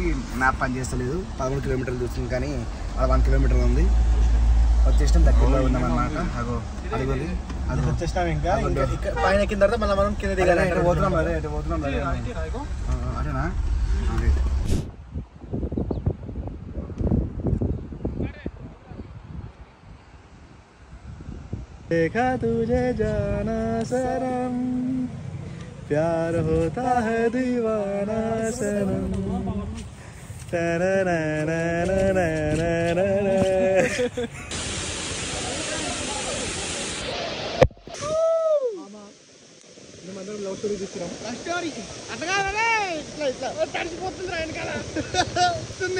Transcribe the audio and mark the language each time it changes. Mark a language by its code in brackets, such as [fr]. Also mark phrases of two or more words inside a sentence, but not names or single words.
[te] మ్యాప్ పని చేస్తలేదు. 11 కిలోమీటర్లు చూస్తుంది కానీ అక్కడ 1 కిలోమీటర్ ఉంది. వచ్చేసాం దగ్గరలో ఉన్నాం అన్నమాట. అదిగోది అది వచ్చేసినాం. ఇంకా పైన ఎక్కిన తర్వాత మళ్ళీ మనం కింద దిగాలి. పోతున్నాం అదేనా? [hi] देखा तुझे जाना सनम प्यार होता है दीवाना सनम. [te] మేమందరం [en] love story [te] తీసుకున్నాం. తడిసిపోతుంది రా వెనకాల వస్తుంది.